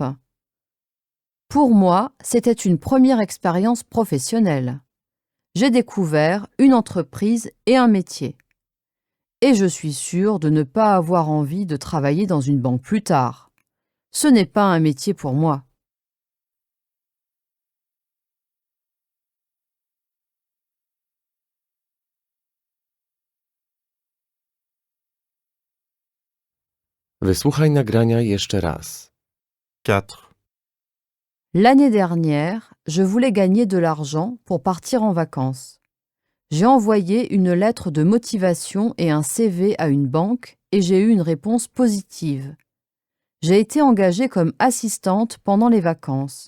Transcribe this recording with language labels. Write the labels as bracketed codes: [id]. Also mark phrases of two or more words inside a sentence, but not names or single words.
[fr] Pour moi, c'était une première expérience professionnelle. J'ai découvert une entreprise et un métier. Et je suis sûre de ne pas avoir envie de travailler dans une banque plus tard. Ce n'est pas un métier pour moi. [pl] Wysłuchaj nagrania jeszcze raz. 4. [fr] L'année dernière, je voulais gagner de l'argent pour partir en vacances. J'ai envoyé une lettre de motivation et un CV à une banque et j'ai eu une réponse positive. J'ai été engagée comme assistante pendant les vacances.